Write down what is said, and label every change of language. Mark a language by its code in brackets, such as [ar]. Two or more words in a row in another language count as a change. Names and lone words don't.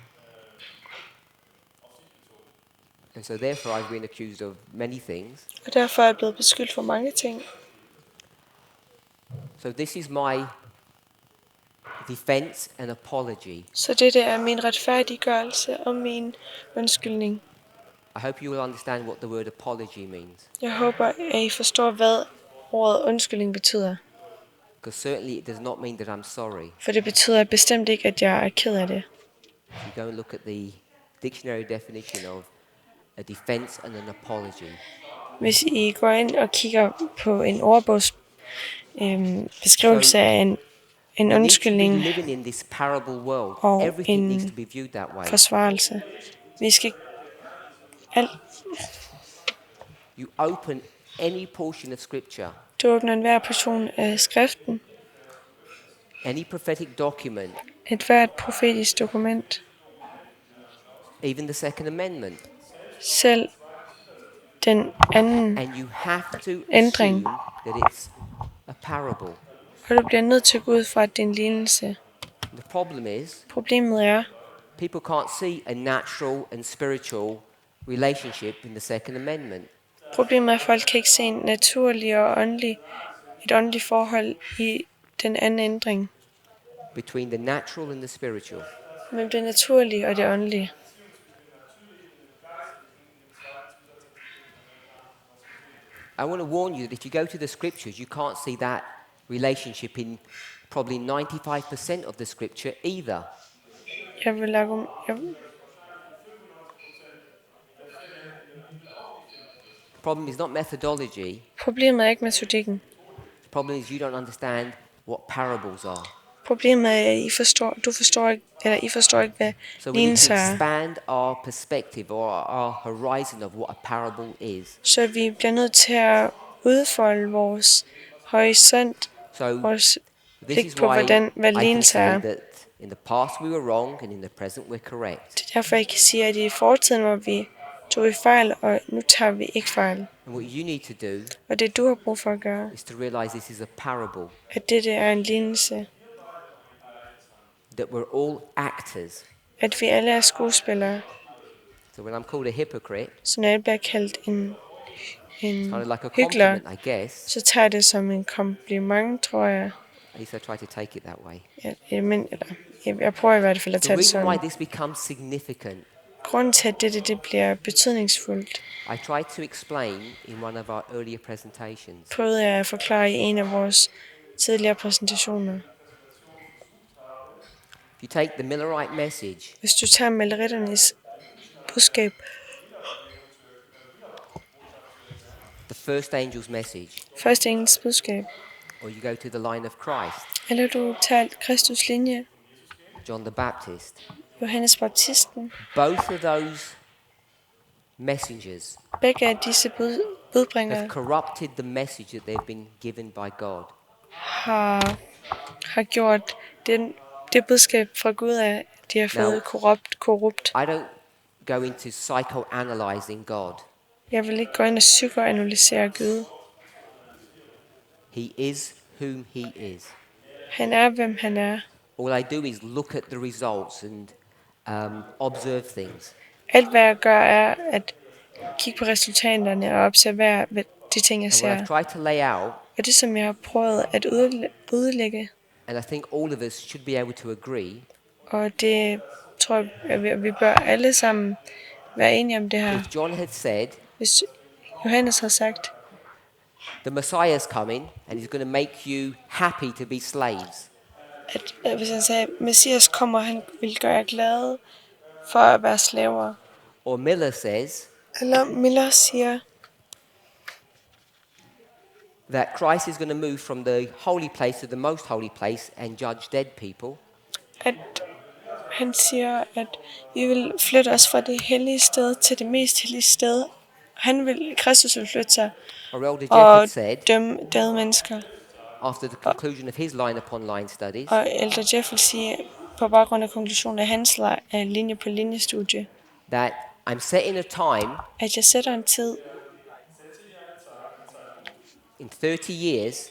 [en] And so therefore I've been accused of many things. [da] Og derfor er jeg blevet beskyldt for mange ting. [en] So this is my defense and apology. [da] Så dette er min retfærdiggørelse og min undskyldning. [en] I hope you will understand what the word apology means. [da] Jeg håber, at I forstår, hvad ordet undskyldning betyder. [en] Because certainly it does not mean that I'm sorry. [da] For det betyder bestemt ikke, at jeg er ked af det. [en] If you go and look at the dictionary definition of a defense and an apology, [da] Hvis I går ind og kigger på en ordbogs beskrivelse af en [en] we need to be [da] undskyldning [en] living in this parable world. [da] og [en] Everything needs [da] en [en] to be viewed that way. [da] forsvarelse. Vi skal [en] You open any portion of scripture, [da] Du åbner enhver portion af skriften, [en] any prophetic document, [da] et hvert profetisk dokument, [en] even the Second Amendment, [da] selv den anden, [en] and you have to [da] Ændring. [en] assume that it's a parable. [da] og du bliver nødt til at gå ud fra, at det er en lignelse. [en] The problem is, [da] Problemet er, [en] people can't see a natural and spiritual relationship in the Second Amendment. [da] Problemet er, at folk kan ikke se en naturlig og et åndeligt forhold i den anden ændring, [en] Between the natural and the spiritual. [da] mellem det naturlige og det åndelige. [en] I want to warn you that if you go to the scriptures, you can't see that relationship in probably 95% of the scripture either. [da] Jeg vil [en] Problem is not methodology. [da] Problemet er ikke metodikken. [en] The problem is you don't understand what parables are. [da] Problemet er, at I forstår ikke, hvad [en] So we need to [da] lignelser er. [en] expand our perspective or our horizon of what a parable is. [da] Så vi bliver nødt til at udfolde vores horisont, [en] So [da] vores [en] this [da] blik [en] is [da] på, [en] why [da] hvad [en] I can [da] lignelser [en] say [da] er. [en] that in the past we were wrong and in the present we're correct. [da] Det er derfor, jeg kan sige, at i fortiden var vi tog i fejl, og nu tager vi ikke fejl. [en] And what you need to do [da] Og det du har brug for at gøre, [en] is to realize this is a parable, [da] at dette er en lignelse, [en] that we're all actors. [da] at vi alle er skuespillere, [en] So when I'm called a hypocrite, [da] Så når jeg bliver kaldt en [en] kind of like a [da] hykler, [en] compliment, I guess. [da] så tager jeg det som en kompliment, tror jeg. [en] At least I try to take it that way. [da] Jeg prøver i hvert fald at [en] The [da] tage det [en] reason why [da] sådan. [en] this becomes significant, [da] Grunden til, at det bliver betydningsfuldt, [en] I tried to explain in one of our earlier presentations. [da] prøvede jeg at forklare i en af vores tidligere præsentationer. [en] If you take the Millerite message, [da] Hvis du tager Milleritternes budskab, [en] the first angel's message, [da] første engels budskab, [en] or you go to the line of Christ, [da] eller du tager Kristus linje, [en] John the Baptist, [da] Johannes Baptisten, [en] both of those messengers [da] begge af disse [en] have [da] budbringere [en] corrupted the message that they've been given by God. [da] har gjort det budskab fra Gud, at de har fået korrupt. [en] I don't go into psychoanalyzing God. [da] Jeg vil ikke gå ind og psykoanalysere Gud. [en] He is whom he is. [da] Han er, hvem han er. [en] All I do is look at the results and observe things. [da] Alt hvad jeg gør er at kigge på resultaterne og observere de ting, jeg [en] And what I've [da] ser. [en] tried to lay out, [da] Og det som jeg har prøvet at udlægge, [en] and I think all of us should be able to agree, [da] og det tror jeg, at vi bør alle sammen være enige om det her. [en] if John had said, [da] Hvis Johannes har sagt, [en] the Messiah is coming and he's going to make you happy to be slaves, [da] at hvis han sagde, Messias kommer, han vil gøre jer glade for at være slaver. [en] or Miller says [da] Eller Miller siger, [en] that Christ is going to move from the holy place to the most holy place and judge dead people, [da] at han siger, at vi vil flytte os fra det hellige sted til det mest hellige sted. Kristus vil flytte sig [en] or Elder Jeff [da] og [en] had said, [da] dømme døde mennesker. [en] after the conclusion of his line upon line studies, [da] Og Elder Jeff vil sige, på baggrund af konklusionen af hans linje på linjestudie, [en] that I'm setting a time [da] at jeg sætter en tid [en] in 30 years,